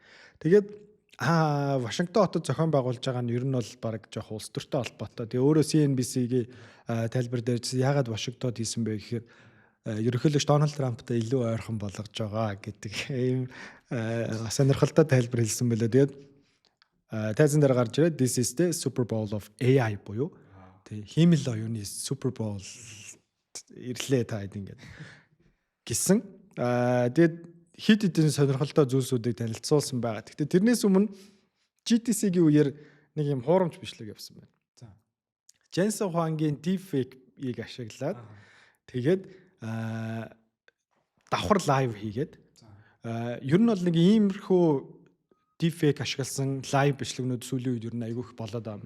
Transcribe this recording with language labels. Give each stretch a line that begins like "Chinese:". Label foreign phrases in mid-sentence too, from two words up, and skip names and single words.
Mongolian: Тэгээд Вашингтон хотод зохион байгуулж байгаа нь ер нь бол баг жоох улс төртэй холбоотой. Тэгээ өөрөө CNBC-гийн тайлбар дээр яагаад Вашингтон хийсэн бэ гэхээр ерөнхийлөгч Дональд Трамптай илүү ойрхон болгож байгаа гэдэг ийм сонирхолтой тайлбар хэлсэн байлаа. Тэгээд тайзан дээр гарч ирээд
English: this is the Super Bowl of AI
Mongolian: буюу тэг хиймэл оюуны Super Bowl ирлээ та ингээд гисэн. Тэгээд хит хитэн сонирхолтой зүйлсүүдийг танилцуулсан байгаа. Гэхдээ тэрнээс өмнө GTC-гийн үеэр нэг юм хуурамч бичлэг явсан байна. За. Jensen Huang-гийн deepfake-ийг ашиглаад тэгээд давхар лайв хийгээд ер нь бол нэг иймэрхүү deepfake ашигласан лайв бичлэгнүүд сүүлийн үед ер нь айгүйх болоод байгаа юм.